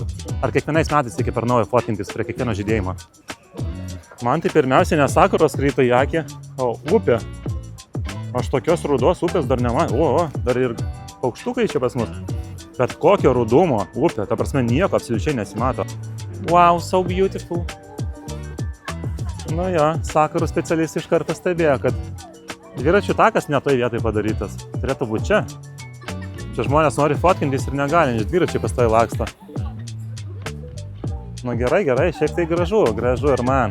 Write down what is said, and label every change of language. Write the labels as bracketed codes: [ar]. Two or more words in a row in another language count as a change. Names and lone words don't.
[lt] Ar kiekvienais metais reikia per naują fotkintis prie kiekvieno žydėjimo? Man tai pirmiausiai ne sakuros krito į akį, o upė. Aš tokios rudos upės dar nematau. Dar ir paukštukai čia pas mus. Bet kokio rudumo upė, ta prasme, nieko absoliučiai nesimato. [en] Wow, so beautiful. [lt] Nu jo, sakurų specialistai iš karto stebėjo, kad dviračių takas ne toj vietoj padarytas. Turėtų būti čia. Čia žmonės nori fotkintis ir negali, nes dviračiai pastoviai laksto. Nu gerai, šiek tiek gražu ir man.